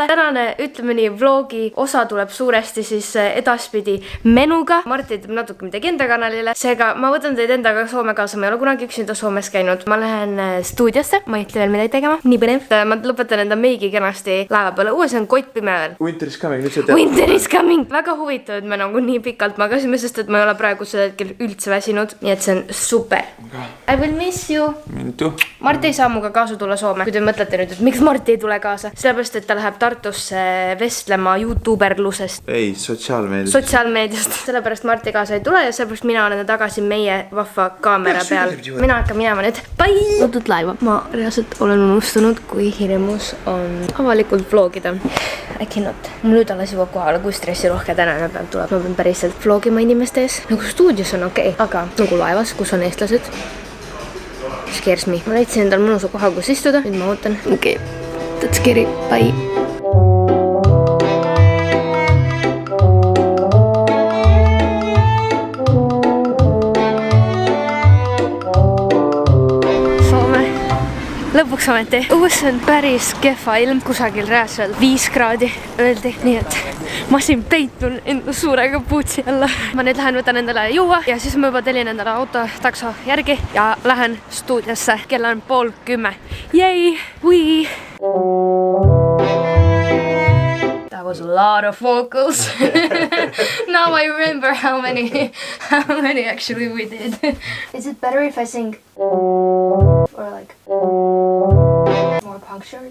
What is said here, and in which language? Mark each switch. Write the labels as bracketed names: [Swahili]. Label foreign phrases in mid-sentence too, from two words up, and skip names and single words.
[Estonian] Tänane, ütleme nii, vlogi osa tuleb suuresti siis edaspidi menuga. Martti teeb natuke midagi enda kanalile. Seega ma võtan teid endaga Soome kaasa. Ma ei ole kunagi üksinda Soomes käinud. Ma lähen stuudiosse. Ma ei ütle veel midagi tegema. Nii põnev. Ma lõpetan enda meigi kenasti laeva peale. Uues on kott pime veel. [English] Winter is coming, [Estonian] nüüd sa tead. [English] Winter is coming! [Estonian] Väga huvitav, et me nagu nii pikalt magasime, sest et ma ei ole praegu selle hetkel üldse väsinud. Nii et see on super. [English] I will miss you. [Estonian] Mintu. Martti ei saa muga kaasa tulla Soome. Kui te mõtlete nüüd, et miks Martti ei tule kaasa? Sellepärast, et ta läheb Tartusse vestlema YouTuberlusest. Ei, Sotsiaalmeediast. Sellepärast Martti kaasa ei tule ja sellepärast mina olen tagasi meie vahva kaamera peal. Mina hakkan minema nüüd. Bye! Võtud laeva. Ma reaalselt olen unustanud, kui hirmus on avalikult vlogida. Äkki not. Mul nüüd alles juba kohale, kui stressirohke tänane päev tuleb. Ma pean päriselt vlogima inimeste ees. Nagu stuudios on okei, aga nagu laevas, kus on eestlased. [English] Scares me. [Estonian] Ma leidsin endal mõnusa koha, kus istuda. Nüüd ma ootan. Okei. [English] That's scary. Bye. [Estonian] Lõpuks ometi. Uus on päris kehva ilm, kusagil reaalselt 5 kraadi öeldi, nii et ma siin peitun enda suure kapuutsi alla. Ma nüüd lähen võtan endale juua ja siis ma juba telin endale auto takso järgi ja lähen stuudiosse. Kell on 9:30. [English] Yay! Wee! That was a lot of vocals. Now I remember how many actually we did. Is it better if I sing or like more punctured?